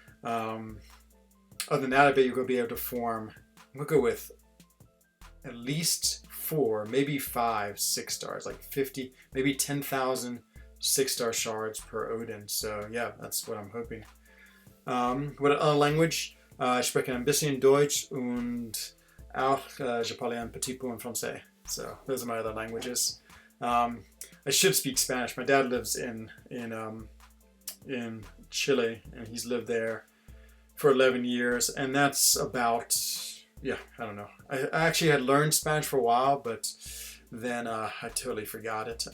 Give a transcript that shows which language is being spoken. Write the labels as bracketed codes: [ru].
[en] Other than that, I bet you're going to be able to form, I'm going to go with at least 4, maybe 5 6-stars, like 50, maybe 10,000 6-star shards per Odin. So yeah, that's what I'm hoping. What other language? [de] Ich spreche ein bisschen Deutsch und auch [fr] je parle un petit peu en français. [en] So those are my other languages. I should speak Spanish. My dad lives in Chile, and he's lived there for 11 years, and that's about, yeah, I don't know. I actually had learned Spanish for a while, but then I totally forgot it.